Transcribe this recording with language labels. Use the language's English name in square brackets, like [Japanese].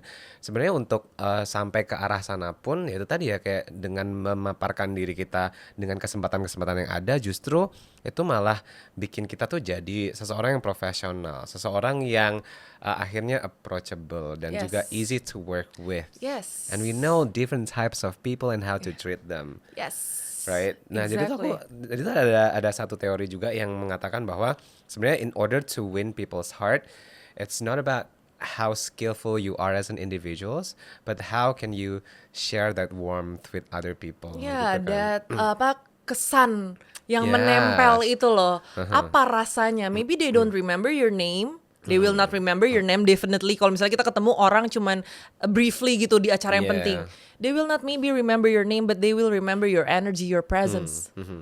[Indonesian] Dan sebenarnya untuk sampai ke arah sana pun ya itu tadi ya, kayak dengan memaparkan diri kita dengan kesempatan-kesempatan yang ada, justru itu malah bikin kita tuh jadi seseorang yang profesional, seseorang yang akhirnya approachable dan [English] Yes. juga easy to work with. Yes. And we know different types of people and how to treat them. Yes. [Indonesian] Right. Nah, jadi tuh [English] Exactly. [Indonesian] ada satu teori juga yang mengatakan bahwa sebenarnya [English] in order to win people's heart, it's not about how skillful you are as an individuals, but how can you share that warmth with other people. [Indonesian] Ya, gitu kan. kesan yang [English] Yes. [Indonesian] menempel itu loh. Apa rasanya? [English] Maybe they don't remember your name. They will not remember your name definitely. [Indonesian] Kalau misalnya kita ketemu orang cuman briefly gitu di acara yang [English] Yeah. [Indonesian] penting. [English] They will not maybe remember your name, but they will remember your energy, your presence.